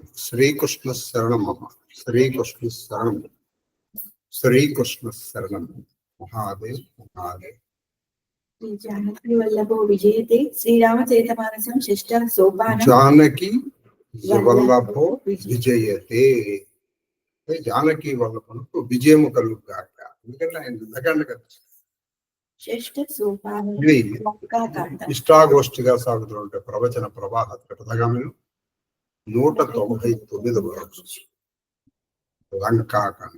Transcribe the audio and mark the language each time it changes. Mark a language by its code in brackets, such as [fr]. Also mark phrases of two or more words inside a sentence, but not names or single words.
[sa] श्री कृष्ण शरणम मम। श्री कृष्ण शरणम। श्री कृष्ण शरणम। महादेव महादेव। जानकी वल्लभो विजयते श्रीरामचरितमानसं षष्ठः सोपानं। जानकी वल्लभो విజయతే. [te] జానకి వల్లభకు విజయము కలుగుగాక. ఎందుకంటే ఆయన యుద్ధకాండ కదా. షష్ఠ సోపానం ఇష్టాగోష్ఠిగా సాగుతుంటే ప్రవచన ప్రవాహ కథగామిలు 199వ రోజు లంకాకాండ.